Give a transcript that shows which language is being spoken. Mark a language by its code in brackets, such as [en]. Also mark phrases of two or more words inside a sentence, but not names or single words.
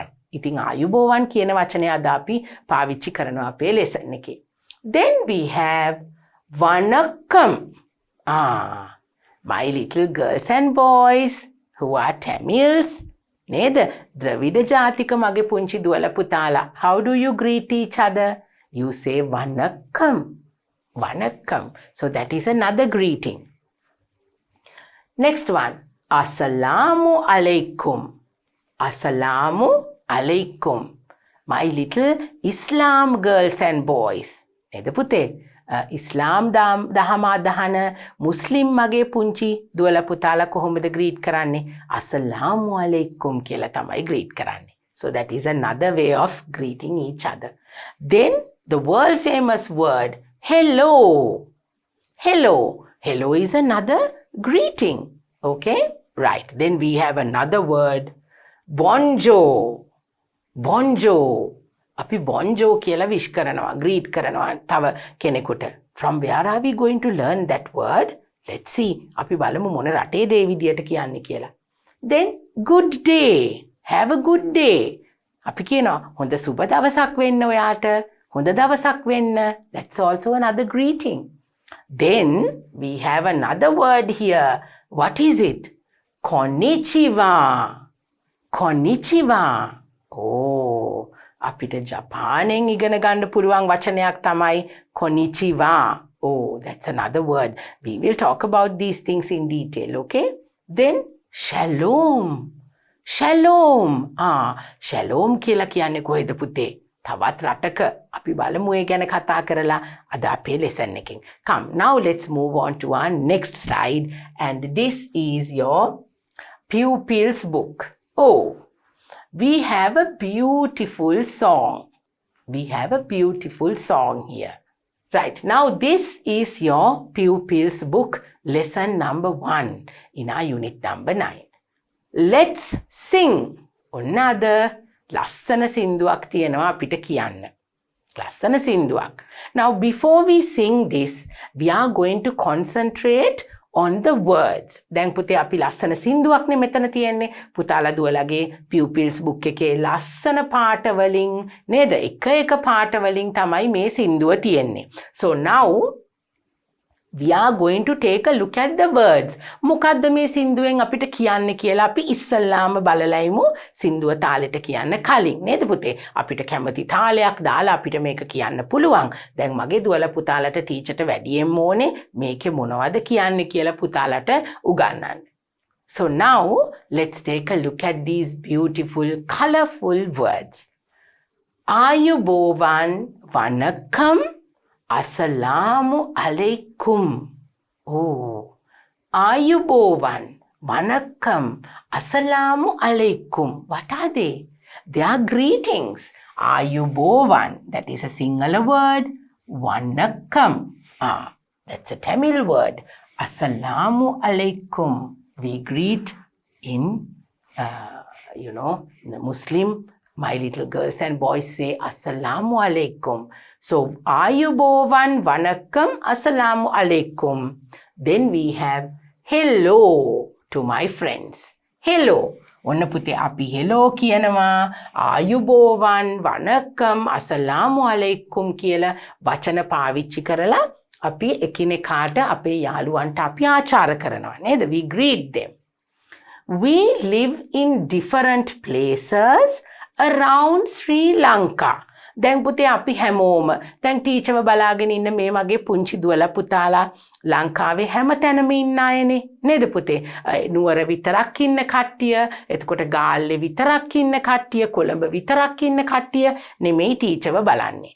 [si] ඉතින් ආයුබෝවන් කියන වචනය අද අපි පාවිච්චි කරනවා අපේ lesson එකේ. [en] Then we have vanakkam. My little girls and boys who are Tamils, [si] නේද? ද්‍රවිඩ ජාතික මගේ පුංචි දුවලා පුතාලා. [en] How do you greet each other? You say [ta] vanakkam. Vanakkam. [en] So that is another greeting. Next one. [ar] Assalamu alaikum. Assalamu alaikum. [en] My little Islam girls and boys. [si] නේද පුතේ? ඉස්ලාම් දහම අදහන මුස්ලිම් මගේ පුංචි දුවලා පුතාලා කොහොමද greet කරන්නේ? [ar] Assalamu alaikum [si] කියලා තමයි greet කරන්නේ. [en] So that is another way of greeting each other. Then the world famous word hello. Hello. Hello is another greeting. Okay? Right. Then we have another word bonjour. Bonjour. [si] අපි bonjour කියලා wish කරනවා, greet කරනවා තව කෙනෙකුට. [en] From where are we going to learn that word? Let's see. [si] අපි බලමු මොන රටේද ඒ විදියට කියන්නේ කියලා. [en] Then good day. Have a good day. [si] අපි කියනවා හොඳ සුබ දවසක් වෙන්න ඔයාට. හොඳ දවසක් වෙන්න. [en] That's also another greeting. Then we have another word here. What is it? [ja] Konnichiwa. Konnichiwa. [si] Oh, අපිට ජපානයෙන් ඉගෙන ගන්න පුළුවන් වචනයක් තමයි konnichiwa. [en] Oh, that's another word. We will talk about these things in detail, okay? Then [he] shalom. Shalom. [si] Shalom කියලා කියන්නේ කොහෙද පුතේ? තවත් රටක. අපි බලමු ඒ ගැන කතා කරලා අද අපේ lesson එකෙන්. [en] Come, now let's move on to our next slide, and this is your Pupils Book. Oh, we have a beautiful song. We have a beautiful song here. Right, now this is your Pupils Book, lesson number 1 in our unit number 9. Let's sing. Another [si] ලස්සන සින්දුවක් තියෙනවා අපිට කියන්න. ලස්සන සින්දුවක්. [en] Now before we sing this, we are going to concentrate on the words. [si] දැන් පුතේ අපි ලස්සන සින්දුවක්නේ මෙතන තියෙන්නේ. පුතාලා දුවලාගේ Pupils Book එකේ ලස්සන පාට වලින් නේද? එක පාට වලින් තමයි මේ සින්දුව තියෙන්නේ. So now we are going to take a look at the words. මොකද්ද මේ සින්දුවෙන් අපිට කියන්න කියලා අපි ඉස්සල්ලාම බලලයිමු සින්දුව තාලෙට කියන්න කලින් නේද පුතේ? අපිට කැමති තාලයක් දාලා අපිට මේක කියන්න පුළුවන්. දැන් මගේ දුවලා පුතාලට ටීචර්ට වැඩියෙන් ඕනේ මේකේ මොනවද කියන්නේ කියලා පුතාලට උගන්වන්න. [en] So now let's take a look at these beautiful colorful words. Ayubowan vanakkam. [ar] Assalamu alaikum. [en] Oh, Ayubowan, Vanakkam, [ar] Assalamu alaikum. [en] What are they? They are greetings. Ayubowan, that is a singular word. Vanakkam, that's a Tamil word. [ar] Assalamu alaikum. [en] We greet in, the Muslim, my little girls and boys say [ar] Assalamu alaikum. [en] So, Ayubowan, Vanakkam, [ar] Assalamu alaikum. [en] Then we have hello to my friends. Hello. [si] ඔන්න පුතේ අපි hello කියනවා. Ayubowan, Vanakkam, [ar] Assalamu alaikum [si] කියලා වචන පාවිච්චි කරලා අපි එකිනෙකාට අපේ යාළුවන්ට අපි ආචාර කරනවා නේද? [en] We greet them. We live in different places around Sri Lanka. [si] දැන් පුතේ අපි හැමෝම දැන් ටීචර්ව බලාගෙන ඉන්න මේ මගේ පුංචි දුවලා පුතාලා ලංකාවේ හැම තැනම ඉන්න අයනේ නේද පුතේ? නුවර විතරක් ඉන්න කට්ටිය, එතකොට ගාල්ලේ විතරක් ඉන්න කට්ටිය, කොළඹ විතරක් ඉන්න කට්ටිය නෙමෙයි ටීචර්ව බලන්නේ.